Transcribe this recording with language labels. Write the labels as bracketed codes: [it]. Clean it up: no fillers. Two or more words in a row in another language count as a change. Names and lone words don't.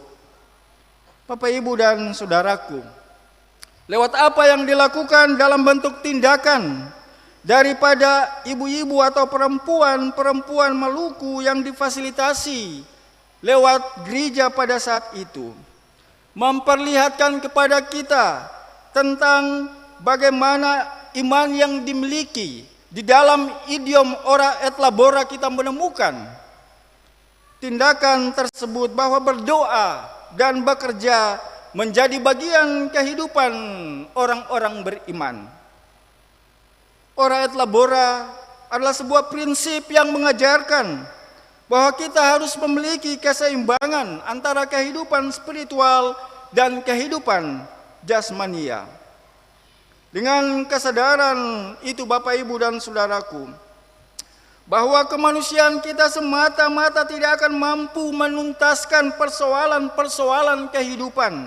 [id] Bapak, Ibu, dan saudaraku, lewat apa yang dilakukan dalam bentuk tindakan daripada ibu-ibu atau perempuan Maluku yang difasilitasi lewat gereja pada saat itu, memperlihatkan kepada kita tentang bagaimana iman yang dimiliki. Di dalam idiom [la] ora et labora [id] kita menemukan tindakan tersebut, bahwa berdoa dan bekerja menjadi bagian kehidupan orang-orang beriman. [la] Ora et labora [id] adalah sebuah prinsip yang mengajarkan bahwa kita harus memiliki keseimbangan antara kehidupan spiritual dan kehidupan jasmania. Dengan kesadaran itu, Bapak, Ibu, dan saudaraku, bahwa kemanusiaan kita semata-mata tidak akan mampu menuntaskan persoalan-persoalan kehidupan.